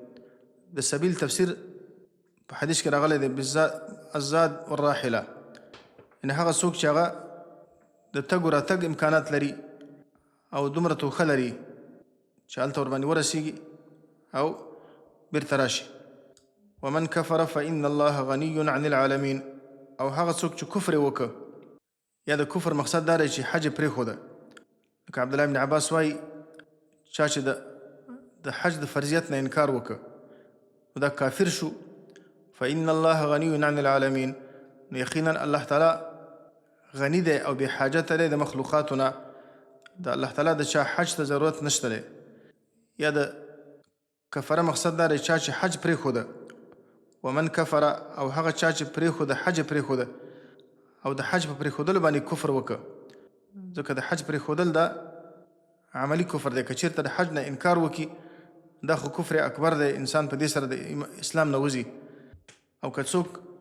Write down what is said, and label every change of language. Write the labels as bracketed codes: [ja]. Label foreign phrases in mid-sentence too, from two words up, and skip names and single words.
[ps] د سبیل تفسیر په حدیث کې راغلی دی [ar] الزاد والراحله [ps] یعنې هغه څوک چې هغه د تګ راتګ امکانات لري او دومره توښه لري چې هلته ورباندې ورسیږي او بیرته راشي [ar] ومن کفر فإن الله غني عن العالمین [ps] او هغه څوک چې کفر یې وکړه یا د کفر مقصد دا دی چې حج یې پرېښوده لکه عبدالله بن عباس وایي چا چې د حج د فرضیت نه انکار وکړه نو دا کافر شو [ar] فإن الله غني عن العالمین [ps] نو یقینا الله تعالی غنی دی او بې حاجته دی د مخلوقاتو نه د الله تعالی د چا حج ته ضرورت نشته دی یا د کفره مقصد دا دی چا چې حج پرېښوده [ar] ومن کفره [ps] او هغه چا چې پرېښوده حج یې پرېښوده او د حج په پرېښودلو باندې کفر وکړه ځکه د حج پرېښودل دا عملی کفر دی که چېرته د حج نه انکار وکړي دا خو کفر اکبر دی انسان په دې سره د اسلام نه وځي او که څوک